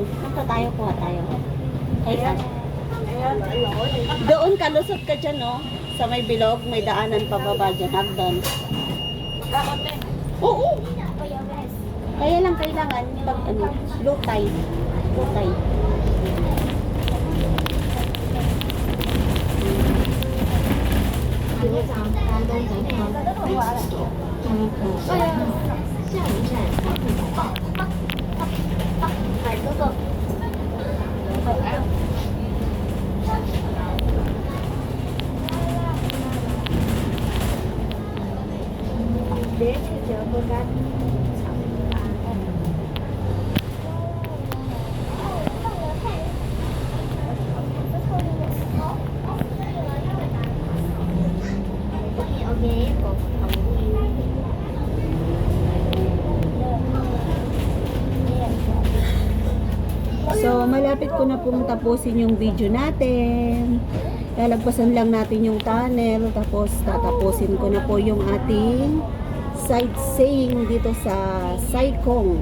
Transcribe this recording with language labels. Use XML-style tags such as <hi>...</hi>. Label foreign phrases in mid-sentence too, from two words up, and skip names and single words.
<tl>Punta tayo, kuha tayo. Ay, saan? Doon ka, lusot ka dyan, no? Sa may bilog, may daanan pababa dyan, hagdan. Oo! Kaya lang kailangan pag ano,</tl> <en>low tide. Low tide.</en> <yue>下一站大東酒店。</yue> <en>Next stop, Downtown。</en> <yue>下一站大東酒店。係嗰個。你呢仲有嗰間茶飯。我嘅一個朋友。</yue> <tl>So, malapit ko na pong tapusin yung video natin. Lalagpasan lang natin yung tunnel. Tapos, tatapusin ko na po yung ating sightseeing dito sa Sai Kung.</tl>